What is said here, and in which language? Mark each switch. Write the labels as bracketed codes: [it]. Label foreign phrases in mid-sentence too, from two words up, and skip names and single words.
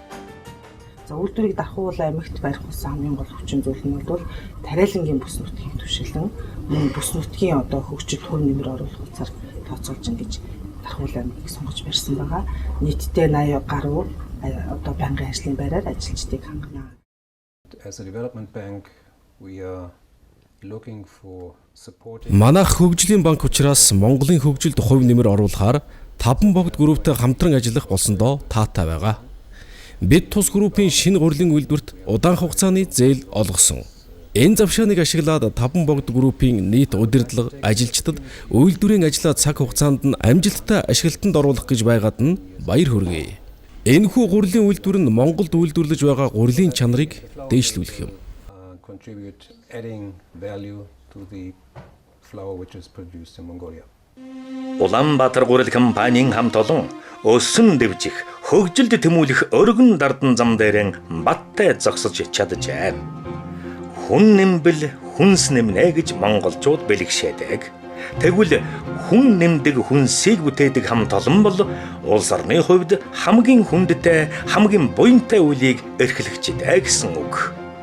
[mn] За үйлдвэрийг давхуул аймагт барих болсон хамгийн гол хүчин зүйл нь бол тариалангийн бүс нутгийн түвшилэн мөн бүс нутгийн одоо хөгжил хувь нэмэр оруулах утсаар тооцоолж ингэж давхуул аймгийг сонгож барьсан байгаа. Нийтдээ 80 гаруй одоо байнгын ажлын байраар ажилчдыг хангана. [en] As a development bank, we are looking for support. [mn] Манайх хөгжлийн банк учраас Монголын хөгжилд хувь нэмэр оруулахаар 5 богд групптэй хамтран ажиллах болсондоо таатай байгаа. Бид тус группийн шинэ гурилын үйлдвэрт удаан хугацааны зээл олгосон. Энэ завшааныг ашиглаад 5 богд группийн нийт удирдлага, ажилчдад үйлдвэрийн ажлаа цаг хугацаанд нь амжилттай ашиглалтанд оруулах гэж байгаад нь баяр хүргэе. Энэхүү гурилын үйлдвэр нь Монголд үйлдвэрлэж байгаа гурилын чанарыг дээшлүүлэх юм. [en] Contribute adding value to the flour which is produced in Mongolia. [mn] Улаанбаатар гурил компанийн хамт олон өсөн дэвжих, хөгжилд тэмүүлэх өргөн дардан зам дээрэн баттай зогсож чаджээ. Хүн нэмбэл хүнс нэмнэ гэж монголчууд бэлгшээдэг. Тэгвэл хүн нэмдэг хүнсийг бүтээдэг хамт олон бол улс орны хувьд хамгийн хүндтэй, хамгийн буянтай үйлийг эрхлэгчтэй гэсэн үг.